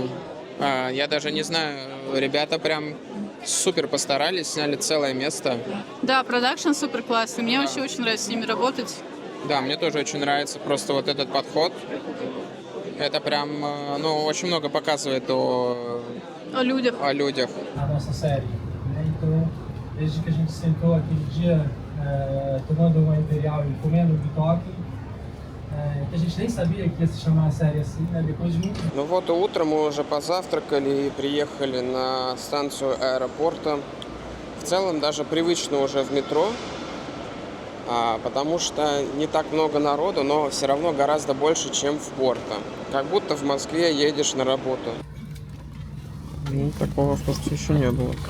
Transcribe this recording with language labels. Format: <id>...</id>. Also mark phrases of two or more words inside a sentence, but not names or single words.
<ru>Я даже не знаю, ребята прям супер постарались, сняли целое место. Да, продакшн супер классный. Мне вообще очень нравится с ними работать. Да, мне тоже очень нравится просто вот этот подход. Это прям, ну, очень много показывает О людях. о людях.</ru> <pt>A nossa série, né? Então, desde que a gente sentou aquele dia, tomando uma Imperial e comendo um bitoque, que a gente nem sabia que ia se chamar a série assim, né? Depois de muito</pt> <ru>Ну вот, утром мы уже позавтракали и приехали на станцию аэропорта. В целом даже привычно уже в метро, потому что не так много народу, но все равно гораздо больше, чем в Порто. Как будто в Москве едешь на работу. Ну, такого в Порто еще не было.</ru>